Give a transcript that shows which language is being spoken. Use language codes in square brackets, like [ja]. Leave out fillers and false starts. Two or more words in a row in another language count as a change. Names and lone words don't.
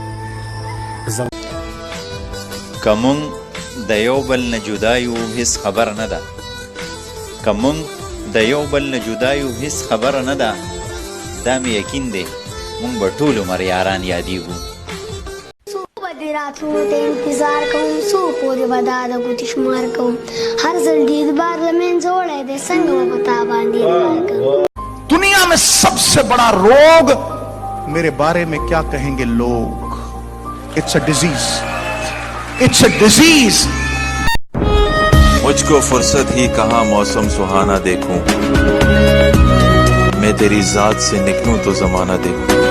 [ps] که مونږ د یو بل نه جدا یو هیڅ خبره نه ده که مونږ د یو بل نه جدا یو هیڅ خبره نه ده دا مې یقین دی مونږ به ټول عمر یاران یادیږو د راتلو ته انتظار کوم څو پورې به دا د ګوتې شمار کوم هر ځل دید بار له منځه وړی دی څنګه به په تا باندې وار کوم [hi] दुनिया में सबसे बड़ा रोग मेरे बारे में क्या कहेंगे लोग [en] It's a disease [hi] मुझको फुर्सत ही कहाँ मौसम सुहाना देखूं मैं तेरी जात से निकलूं तो जमाना देखूं